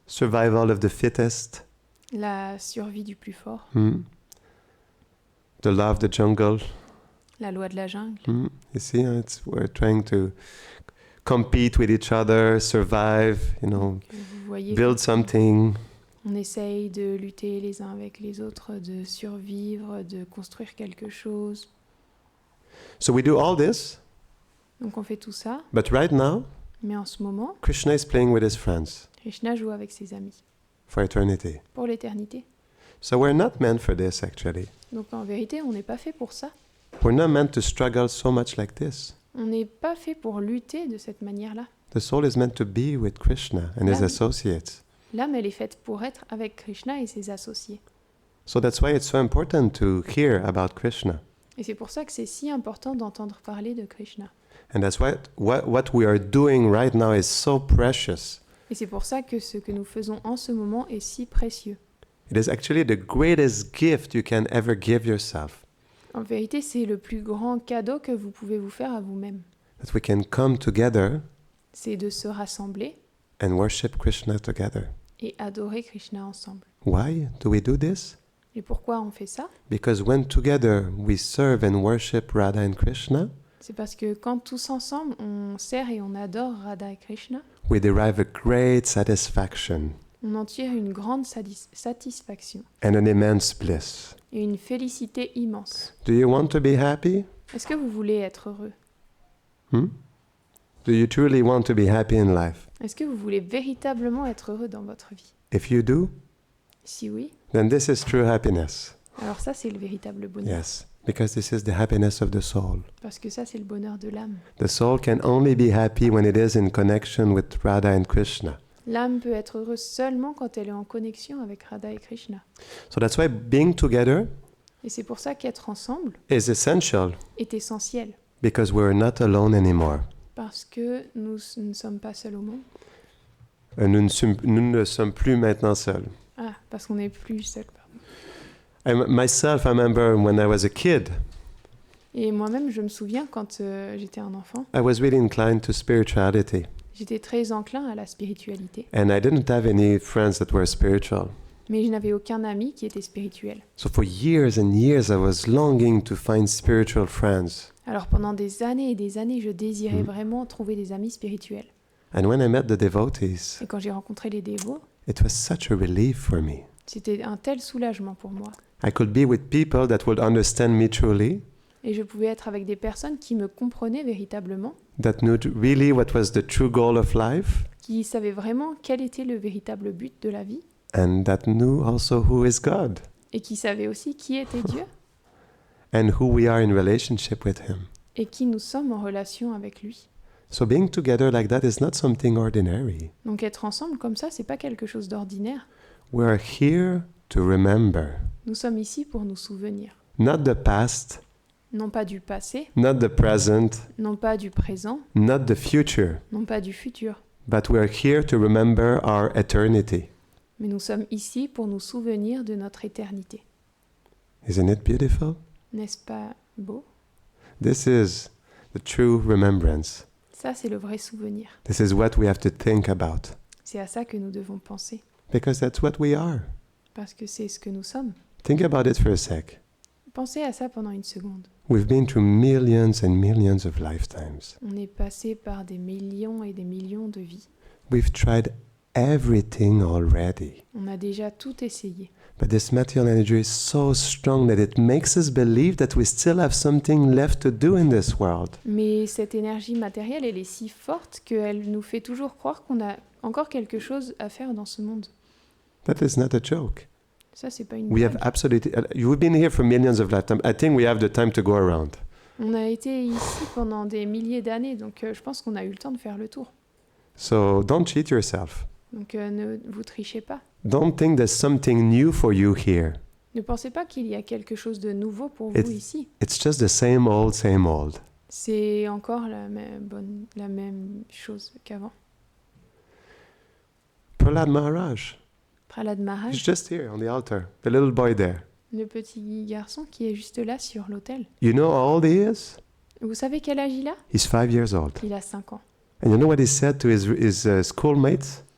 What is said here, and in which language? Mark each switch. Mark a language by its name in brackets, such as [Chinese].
[English] Survival of the fittest. [French] La survie du plus fort, [English] The law of the jungle. [French] La loi de la jungle. [English] You see, we're trying to compete with each other, survive, [French] Vous voyez, [English] build something. [French] on essaye de lutter les uns avec les autres, de survivre, de construire quelque chose. [English] So we do all this, [French] Donc on fait tout ça, [English] but right now, [French] mais en ce moment, [English] Krishna is playing with his friends [French] Krishna joue avec ses amis [English] for eternity. [French] pour l'éternité. [English] So we're not meant for this, actually. [French] Donc en vérité, on n'est pas fait pour ça. [English] We're not meant to struggle so much like this. [French] On n'est pas fait pour lutter de cette manière-là. [English] The soul is meant to be with Krishna and his [French] L'âme. [English] associates. [French] L'âme, elle est faite pour être avec Krishna et ses associés. [English] So that's why it's so important to hear about Krishna. [French] Et c'est pour ça que c'est si important d'entendre parler de Krishna. [English] And that's why what we are doing right now is so precious. [French] Et c'est pour ça que ce que nous faisons en ce moment est si précieux. [English] It is actually the greatest gift you can ever give yourself. [French] En vérité, c'est le plus grand cadeau que vous pouvez vous faire à vous-même. [English] That we can come together [French] C'est de se rassembler [English] and worship Krishna together. [French] et adorer Krishna ensemble. [English] Why do we do this? [French] Et pourquoi on fait ça? [English] Because when together we serve and worship Radha and Krishna, [French] C'est parce que quand tous ensemble, on sert et on adore Radha et Krishna, [English] we derive a great satisfaction [French] on en tire une grande satisfaction [English] and an immense bliss. [French] et une félicité immense. [English] Do you want to be happy? [French] Est-ce que vous voulez être heureux? [English] Do you truly want to be happy in life? [French] Est-ce que vous voulez véritablement être heureux dans votre vie? [English] If you do, [French] Si oui, [English] then this is true happiness. [French] alors ça c'est le véritable bonheur. [English] Yes, because this is the happiness of the soul. [French] Parce que ça c'est le bonheur de l'âme. [English] The soul can only be happy when it is in connection with Radha and Krishna. [French] L'âme peut être heureuse seulement quand elle est en connexion avec Radha et Krishna. [English] So that's why being together [French] Et c'est pour ça qu'être ensemble [English] is essential, [French] est essentiel. [English] because we're not alone anymore. [French] Parce que nous ne sommes pas seuls au monde. Nous ne sommes plus maintenant seuls. Ah, parce qu'on n'est plus seuls. Pardon. [English] Myself, I remember when I was a kid, [French] Et moi-même, je me souviens quand j'étais un enfant, [English] I was really inclined to spirituality. [French] j'étais très enclin à la spiritualité. [English] And I didn't have any friends that were spiritual. [French] Mais je n'avais aucun ami qui était spirituel. [English] So for years and years, I was longing to find spiritual friends. [French] Alors pendant des années et des années, je désirais vraiment trouver des amis spirituels. [English] And when I met the devotees, [French] Et quand j'ai rencontré les dévots, [English] it was such a relief for me. [French] c'était un tel soulagement pour moi. [English] I could be with people that would understand me truly, [French] Et je pouvais être avec des personnes qui me comprenaient véritablement, [English] that knew really what was the true goal of life, [French] qui savaient vraiment quel était le véritable but de la vie, [English] and that knew also who is God [French] et qui savaient aussi qui était Dieu, [English] and who we are in relationship with Him. [French] et qui nous sommes en relation avec lui. [English] So being together like that is not something ordinary. [French] Donc être ensemble comme ça, c'est pas quelque chose d'ordinaire. [English] We are here to remember, [French] Nous sommes ici pour nous souvenir, [English] not the past, [French] non pas du passé, [English] not the present, [French] non pas du présent, [English] not the future, [French] non pas du futur, [English] but we are here to remember our eternity. [French] mais nous sommes ici pour nous souvenir de notre éternité. [English] Isn't it beautiful? [French] N'est-ce pas beau? [English] This is the true remembrance. [French] Ça, c'est le vrai souvenir. [English] This is what we have to think about, [French] C'est à ça que nous devons penser, [English] because that's what we are. [French] parce que c'est ce que nous sommes. [English] Think about it for a sec. [French] Pensez à ça pendant une seconde. [English] We've been through millions and millions of lifetimes. [French] On est passé par des millions et des millions de vies. [English] We've tried everything already. [French] On a déjà tout essayé. [English] But this material energy is so strong that it makes us believe that we still have something left to do in this world. [French] Mais cette énergie matérielle, elle est si forte qu'elle nous fait toujours croire qu'on a encore quelque chose à faire dans ce monde. [English] That is not a joke. [French] Ça, c'est pas une [English] We have [French] blague. [English] absolutely... You've been here for millions of lifetimes. I think we have the time to go around. [French] On a été ici pendant des milliers d'années, donc je pense qu'on a eu le temps de faire le tour. [English] So don't cheat yourself. [French] Donc ne vous trichez pas. [English] Don't think there's something new for you here. [French] Ne pensez pas qu'il y a quelque chose de nouveau pour vous ici. [English] It's just the same old, same old. [French] C'est encore la même chose qu'avant. [English] Prahlad Maharaj, [French] Prahlad [English] he's [French] Maharaj, [English] just here on the altar. The little boy there. [French] le petit garçon qui est juste là sur l'autel. [English] You know how old he is? [French] Vous savez quel âge il a? [English] He's 5 years old. [French] Il a 5 ans. [English] And you know what he said to his schoolmates?